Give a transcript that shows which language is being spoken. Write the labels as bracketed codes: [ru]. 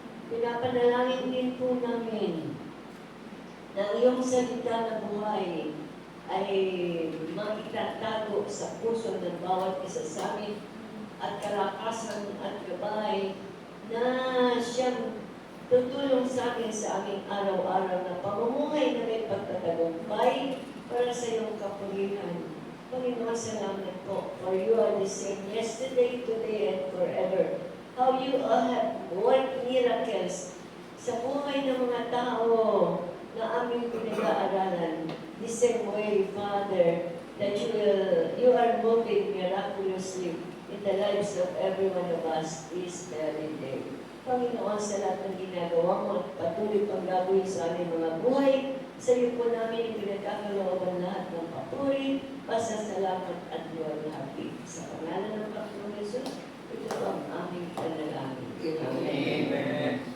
[tl] Pinapanalangin din po namin na iyong salita ng buhay ay maitatago sa puso ng bawat isa sa amin at kalakasan at gabay na siyang tutulong sa amin sa aming araw-araw na pamumuhay na may pagtatagumpay para sa iyong kapurihan. Panginoon, salamat po, [en] for you are the same yesterday, today, and forever. How you have worked miracles [tl] sa buhay ng mga tao na aming pinag-aaralan. [en] The same way, Father, that you are moving miraculously in the lives of every one of us this very day. [tl] Panginoon, sa lahat ng ginagawa mo at patuloy pang gagawin sa aming mga buhay, sa iyo po namin pinagkakalooban lahat ng papuri, pasasalamat at luwalhati. Sa pangalan ng Panginoon Jesus, ito ang aming panalangin. Amen.